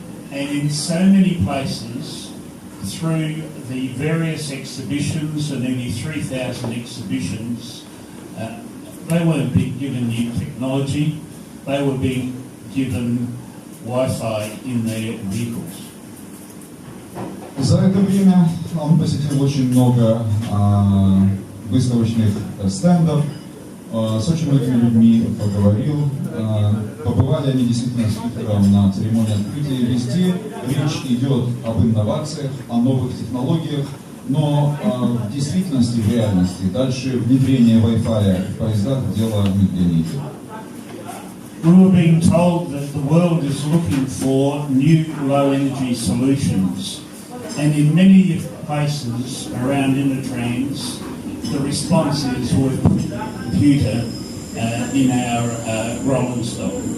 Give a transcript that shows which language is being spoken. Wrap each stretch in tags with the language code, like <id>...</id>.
<en>And in so many places, through the various exhibitions, and nearly 3,000 exhibitions, they weren't being given new technology, they were being given Wi-Fi in their vehicles.</en> <ru>За это время он посетил очень много выставочных стендов, с очень многими людьми поговорил. Побывали они действительно с Виктором на церемонии открытия. Везде речь идет об инновациях, о новых технологиях, но в действительности, в реальности, дальше внедрение Wi-Fi в поездах дело не идет.</ru> <en>We were being told that the world is looking for new low-energy solutions, and in many places around Innotrans, the response is we've put a computer in our rolling stock.</en>